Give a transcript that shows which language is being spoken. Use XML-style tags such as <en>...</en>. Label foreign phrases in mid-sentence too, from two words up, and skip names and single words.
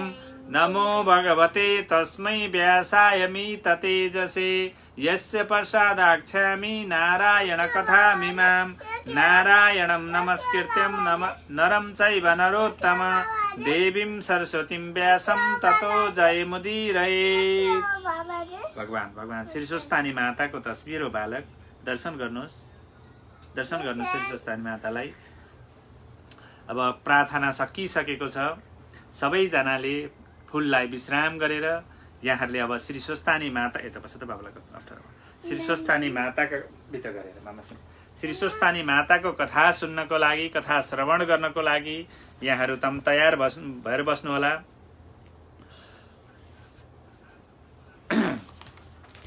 <sa>नमो भगवते तस्मै व्यासाय तेजसे यस्य प्रसादाख्यामि नारायण कथामिमां। नारायणं नमस्कृत्यं नरं चैव नरोत्तम देवीं सरस्वतीं व्यासं ततो जयमुदीरये।</sa> <ne>भगवान श्री स्वस्थानी माताको तस्बिर हो बालक, दर्शन गर्नुहोस् श्री स्वस्थानी मातालाई। अब प्रार्थना सकिसकेको छ। सबैजनाले फुललाई विश्राम गरेर यहाँहरूले अब श्री स्वस्थानी माता यता बस्छ त बाबुलाई अप्ठ्यारो। श्री स्वस्थानी माताको भित्र गरेर मामासँग श्री स्वस्थानी माताको कथा सुन्नको लागि, कथा श्रवण गर्नको लागि यहाँहरू तम तयार भएर बस्नुहोला।</ne>